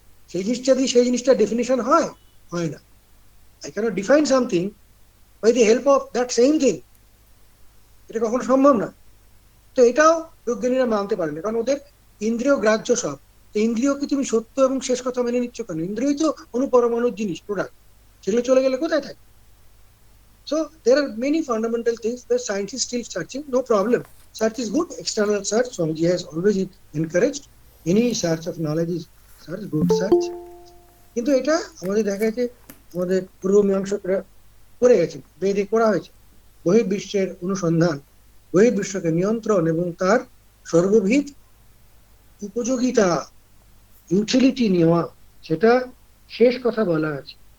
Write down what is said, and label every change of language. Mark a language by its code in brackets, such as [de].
[bn] সেই জিনিসটা দিয়ে সেই জিনিসটা ডেফিনেশন হয়? হয় না। [en] I can't define something by the help of that same thing, [bn] এটা কখনো সম্ভব না। তো এটাও বিজ্ঞানীরা মানতে পারে না, কারণ ওদের ইন্দ্রিয় গ্রাহ্য সব। ইন্দ্রিয়কে তুমি সত্য এবং শেষ কথা মেনে নিচ্ছ কেন? ইন্দ্রিয়ই তো অনুপরমাণুর জিনিস, প্রোডাক্ট, সেগুলো চলে গেলে কোথায় থাকে? [en] So there are many fundamental things that science is still searching. No problem. Search is good. External search, Swamiji has always encouraged. Any search of knowledge is search, good search. [bn] কিন্তু এটা আমাদের দেখা যাচ্ছে আমাদের পূর্ব মীমাংসকরা করে গেছেন, বেদে করা হয়েছে। বহির্বিশ্বের অনুসন্ধান, বহির্বিশ্বকে নিয়ন্ত্রণ এবং তার সর্ববিধ উপযোগিতা, ইউটিলিটি নেওয়া, সেটা শেষ কথা বলা আছে।